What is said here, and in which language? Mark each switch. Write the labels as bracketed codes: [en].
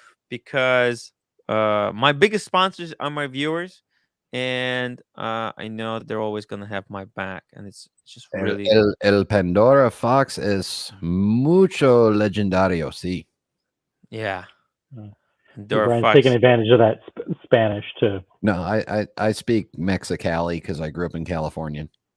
[en] Because my biggest sponsors are my viewers, and I know they're always gonna have my back, and it's just really [es] El Pandora Fox es mucho legendario, sí. [en] yeah. Brian's taking advantage of that Spanish too. No, I speak Mexicali because I grew up in California.